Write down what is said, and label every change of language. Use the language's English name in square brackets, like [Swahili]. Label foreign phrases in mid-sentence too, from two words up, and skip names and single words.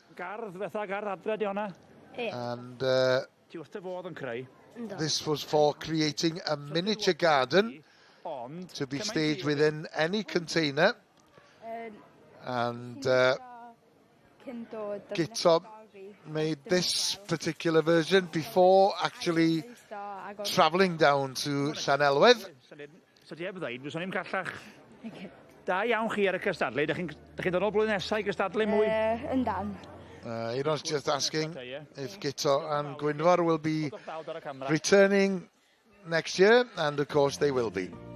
[English] And this was for creating a miniature garden to be staged within any container. And Gyda made this particular version before actually travelling down to Llanelwedd. [Welsh] Da iawn chi ar y cystadlu. Dach chi'n dod o blwyddyn nesau i cystadlu mwy? Yndan. [English] Aaron's just asking if Gyda and Gwynfor will be returning next year, and of course they will be.